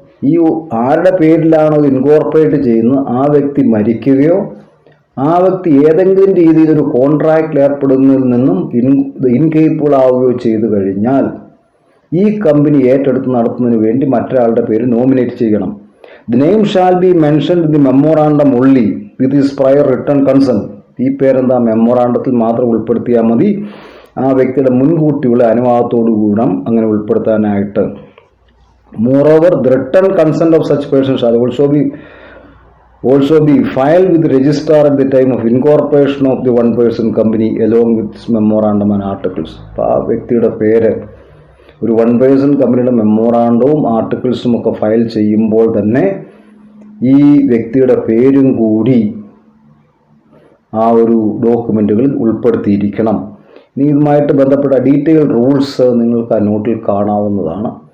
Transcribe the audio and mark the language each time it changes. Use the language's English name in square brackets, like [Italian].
[Malayalam] ഈ ആരുടെ പേരിലാണോ ഇൻകോർപ്പറേറ്റ് ചെയ്യുന്നത് ആ വ്യക്തി മരിക്കുകയോ ആ വ്യക്തി ഏതെങ്കിലും രീതിയിൽ ഒരു കോൺട്രാക്റ്റിൽ ഏർപ്പെടുന്നതിൽ നിന്നും ഇൻകേപ്പബിൾ ആവുകയോ ചെയ്തു കഴിഞ്ഞാൽ ഈ കമ്പനി ഏറ്റെടുത്ത് നടത്തുന്നതിന് വേണ്ടി മറ്റൊരാളുടെ പേര് നോമിനേറ്റ് ചെയ്യണം. [English] The name shall be mentioned in the memorandum only with his prior written consent. [Malayalam] ഈ പേരെന്താ മെമ്മോറാണ്ടത്തിൽ മാത്രം ഉൾപ്പെടുത്തിയാൽ മതി. ആ വ്യക്തിയുടെ മുൻകൂട്ടിയുള്ള അനുവാദത്തോടു കൂടണം അങ്ങനെ ഉൾപ്പെടുത്താനായിട്ട്. [English] Moreover, the written consent of such person shall also be filed with the registrar at the time of incorporation of the one person company along with its memorandum and articles. [Malayalam] അപ്പോൾ ആ വ്യക്തിയുടെ പേര് ഒരു വൺ പേഴ്സൺ കമ്പനിയുടെ മെമ്മോറാണ്ടവും ആർട്ടിക്കിൾസും ഒക്കെ file ചെയ്യുമ്പോൾ തന്നെ ഈ വ്യക്തിയുടെ പേരും കൂടി ആ ഒരു ഡോക്യുമെൻറ്റുകളിൽ ഉൾപ്പെടുത്തിയിരിക്കണം. ഇനി ഇതുമായിട്ട് ബന്ധപ്പെട്ട ഡീറ്റെയിൽ റൂൾസ് നിങ്ങൾക്ക് ആ നോട്ടിൽ കാണാവുന്നതാണ്.